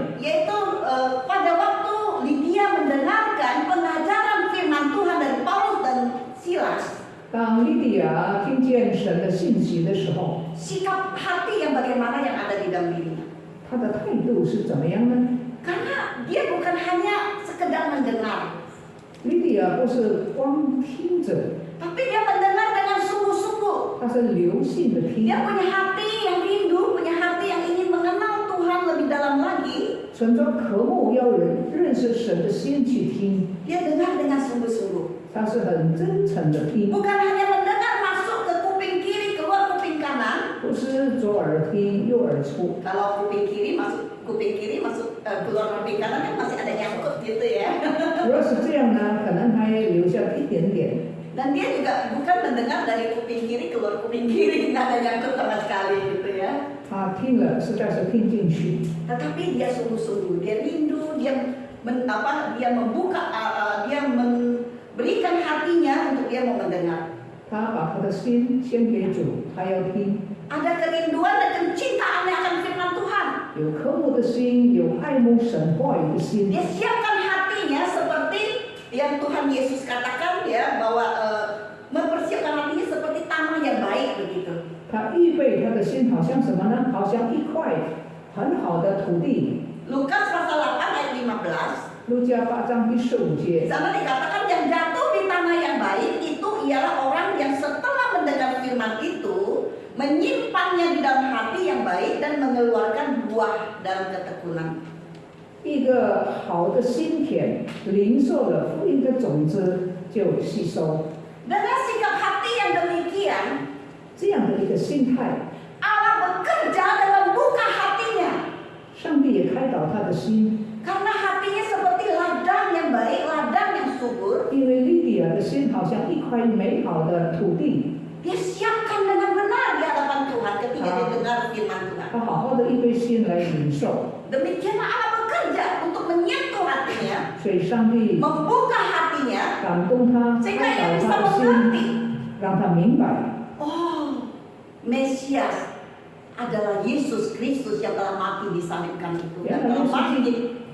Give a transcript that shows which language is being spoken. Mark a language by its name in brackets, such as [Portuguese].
[Indonesian] yaitu pada waktu Lydia mendengarkan pengajaran firman Tuhan dari Paulus dan Silas, [Chinese] 当莉迪亚听见神的信息的时候， [Indonesian] sikap hati yang bagaimana yang ada di dalam dirinya. [Chinese] 他的态度是怎么样呢？ [Indonesian] Karena dia bukan hanya sekedar mendengar, [Chinese] 莉迪亚不是光听着， [Indonesian] tapi dia mendengar dengan sungguh-sungguh. [Chinese] 他是留心的听， [Indonesian] Dia punya hati yang rindu, punya hati yang ingin mengenal Tuhan lebih dalam lagi. [Chinese] 存着渴慕要认识神的心去听， [Indonesian] Dia dengar dengan sungguh-sungguh. [Chinese] 他是很真诚的听， [Indonesian] Bukan hanya mendengar masuk ke kuping kiri, keluar kuping kanan. [Chinese] 不是左耳听右耳出。 [Indonesian] Kalau kuping kiri masuk keluar kuping kanan kan masih ada nyangkut gitu ya. [Chinese] 如果是这样呢，可能还留下一点点。 [Indonesian] Dan dia juga bukan mendengar dari kuping kiri keluar kuping kiri, nggak ada nyangkut sama sekali gitu ya. [Chinese] 他听了，实在是听进去， [Indonesian] Tetapi dia sungguh-sungguh, dia rindu, dia membuka, dia memberikan dia mau mendengar. [Chinese] 他把他的心献给主，他要听。 [Indonesian] Ada kerinduan dan kecintaannya akan firman Tuhan. [Chinese] 有渴慕的心，有爱慕神话语的心。 [Indonesian] Dia siapkan hatinya seperti yang Tuhan Yesus katakan ya, bahwa mempersiapkan hatinya seperti tanah yang baik begitu. [Chinese] 他预备他的心，好像什么呢？好像一块很好的土地。 [Indonesian] Lukas pasal 8 ayat 15. [Chinese] 路加8章第15 [Indonesian] Di [Chinese] 节， [Indonesian] sana dikatakan yang jatuh di tanah yang baik itu ialah orang yang setelah mendengar firman itu menyimpannya di dalam hati yang baik dan mengeluarkan buah dalam ketekunan. [Chinese] 一个好的心田，领受了福音的种子就吸收。 [Indonesian] Dengan sikap hati yang demikian, [Chinese] 这样的一个心态， [Indonesian] Allah bekerja dan membuka hatinya. [Chinese] 上帝也开导他的心。 [Indonesian] Karena hatinya seperti ladang yang baik, ladang yang subur. [Chinese] 因为利比亚的心好像一块美好的土地， [Indonesian] Dia siapkan dengan benar di hadapan Tuhan ketika dia dengar firman Tuhan. [Chinese] 他好好的预备心来领受。 [Indonesian] Demikianlah Allah bekerja untuk menyentuh hatinya, [Chinese] 所以上帝 [Indonesian] membuka hatinya, [Chinese] 感动他， [Indonesian] sehingga [Chinese] 开导 [Indonesian] bisa [Chinese] 他的 [Indonesian] mengerti. [Chinese] 心，让他明白， [Indonesian] Oh, Mesias adalah Yesus Kristus yang telah mati disalibkan itu dan telah bangkit.